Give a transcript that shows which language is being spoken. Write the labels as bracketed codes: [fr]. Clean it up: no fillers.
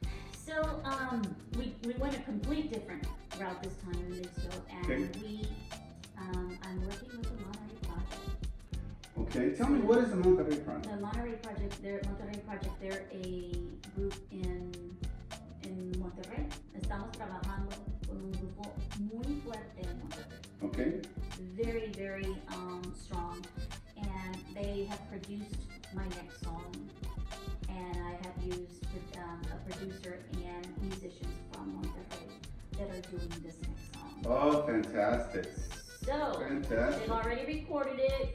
[en] So we went a complete different route this time in this show, and I'm working with the Monterey Project. Okay, tell me, what is the Monterey Project? The Monterey Project, they're a group in Monterrey. [es] Estamos trabajando con un grupo muy fuerte en Monterrey. [en] Okay. Very, very strong, and they have produced my next song, and I have used a producer and musicians from Monterrey that are doing this next song. Oh, fantastic. So, they've already recorded it.